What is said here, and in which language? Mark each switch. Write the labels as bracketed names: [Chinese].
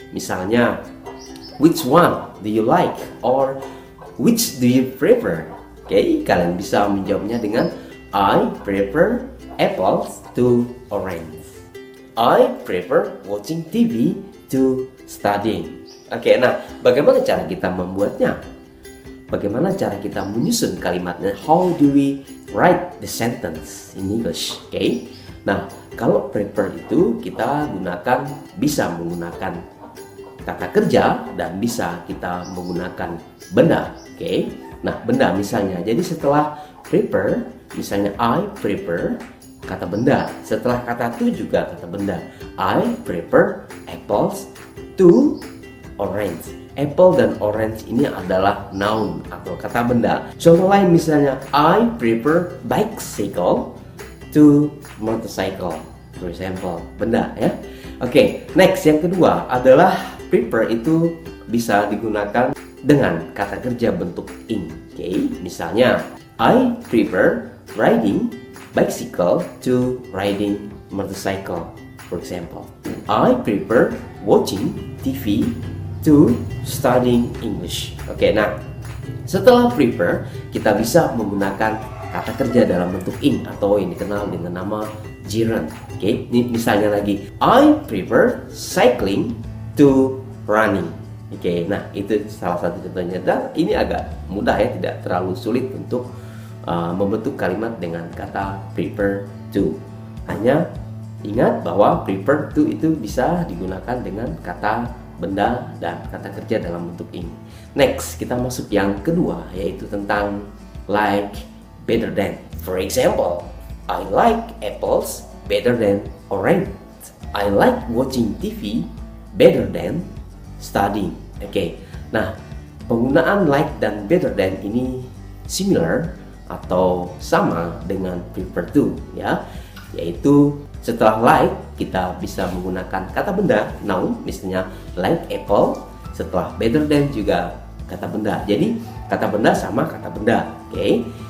[Indonesian] Misalnya, [English] which one do you like or which do you prefer? Okay, [Indonesian] kalian bisa menjawabnya dengan [English] I prefer apples to orange. I prefer watching TV to studying. [Indonesian] Oke, nah bagaimana cara kita membuatnya? Bagaimana cara kita menyusun kalimatnya? [English] How do we write the sentence in English? Oke. [Indonesian] Nah, kalau prefer itu kita bisa menggunakan kata kerja dan bisa kita menggunakan benda. Oke. Nah, benda misalnya. Jadi setelah prefer, misalnya [English] I prefer, [Indonesian] kata benda. Setelah kata to juga kata benda. [English] I prefer apples to orange. [Indonesian] Apple dan orange ini adalah noun atau kata benda. Contoh lain misalnya, [English] I prefer bicycle to motorcycle, for example, [Indonesian] benda ya. Oke, next yang kedua adalah prefer itu bisa digunakan dengan kata kerja bentuk ing. Oke, misalnya [English] I prefer riding bicycle to riding motorcycle, for example. I prefer watching TV to studying English. [Indonesian] Oke, nah setelah prefer kita bisa menggunakan kata kerja dalam bentuk ing atau yang dikenal dengan nama gerund. Oke, ini misalnya lagi [English] I prefer cycling to running. [Indonesian] Oke, nah itu salah satu contohnya dan ini agak mudah ya, tidak terlalu sulit untuk membentuk kalimat dengan kata prefer to. Hanya ingat bahwa prefer to itu bisa digunakan dengan kata benda dan kata kerja dalam bentuk ing. Next, kita masuk yang kedua yaitu tentang like better than. [English] For example, I like apples better than orange. I like watching TV better than studying. Oke. [Indonesian] Nah, penggunaan like dan better than ini similar atau sama dengan prefer to ya. Yaitu setelah like kita bisa menggunakan kata benda noun, misalnya [English] like apple. [Indonesian] Setelah better than juga kata benda. Jadi kata benda sama kata benda. Oke.